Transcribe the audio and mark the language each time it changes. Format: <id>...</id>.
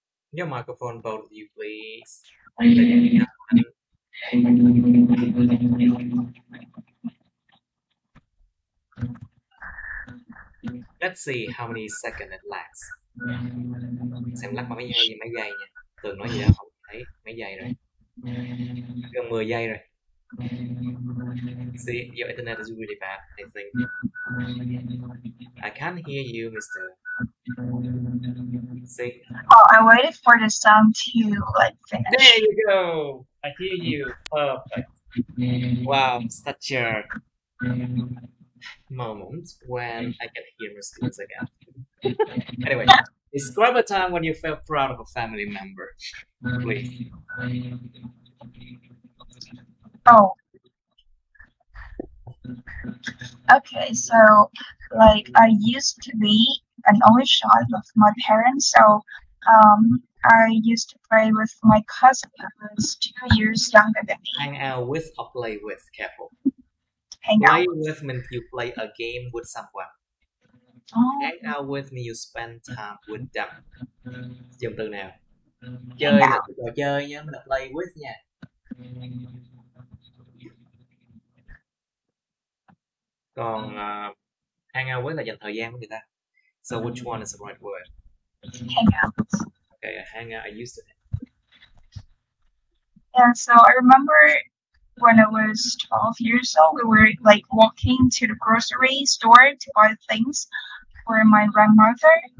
<en>Your microphone, both of you, please. Let's see how many seconds it lasts.</en> <vi>Xem lắc mấy giây nha. Tường nói gì đó không thấy mấy giây rồi. Gần 10 giây rồi.</vi> <en>See, your internet is really bad, I think. I can't hear you, Mr. See? Oh, I waited for the sound to like finish. There you go. I hear you. Perfect. Wow, such a moment when I can hear my students again. Anyway, describe a time when you felt proud of a family member, please. Oh. Okay, so like I used to be an only child of my parents, so I used to play with my cousin who was 2 years younger than me. Hang out with or play with, careful. Hang out. Play with means you play a game with someone. Hang out with means you spend time with them.</en> <vi>Dùng từ nào? Chơi là trò chơi nhé, mình là play with nha. Còn hang out with là dành thời gian với người ta.</vi> <en>So which one is the right word? Hang out. Okay, hang out. I used to. Yeah, so I remember when I was 12 years old, we were like walking to the grocery store to buy things for my grandmother.</en>